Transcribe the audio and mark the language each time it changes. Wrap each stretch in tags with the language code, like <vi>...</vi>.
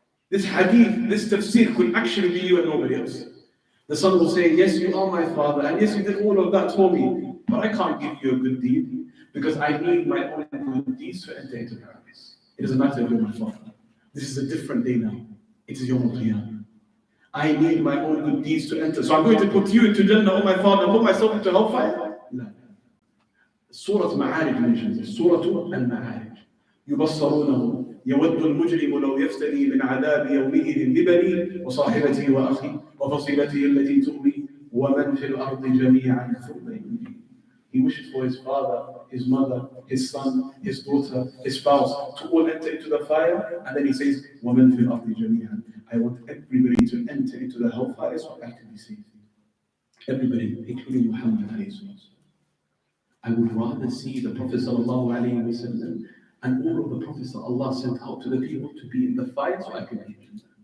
<en>This hadith, this tafsir could actually be you and nobody else. The son will say, yes, you are my father, and yes, you did all of that for me, but I can't give you a good deed because I need my own good deeds to enter into paradise. It doesn't matter if you're my father. This is a different day now. It is Yawm al-Qiyamah. I need my own good deeds to enter. So I'm going to put you into Jannah, oh my father, and put myself into hellfire? No. Surah Ma'arij mentions this. Surah al-Ma'arij.</en> <ar>يبصرونه يود المجرم لو يفتدي من عذاب يومئذ ببنيه وصاحبته وأخيه وفصيلته التي تؤويه ومن في الأرض جميعا ثم ينجيه.</ar> <en>He wishes for his father, his mother, his son, his daughter, his spouse to all enter into the fire, and then he says,</en> <ar>وَمَنْ فِي الْأَرْضِ جَمِيعًا.</ar> <en>I want everybody to enter into the hellfire so I can be saved. Everybody, including Muhammad alayhi sallam. I would rather see the Prophet sallallahu alayhi wa sallam and all of the prophets that Allah sent out to the people to be in the fire so I can be in.</en>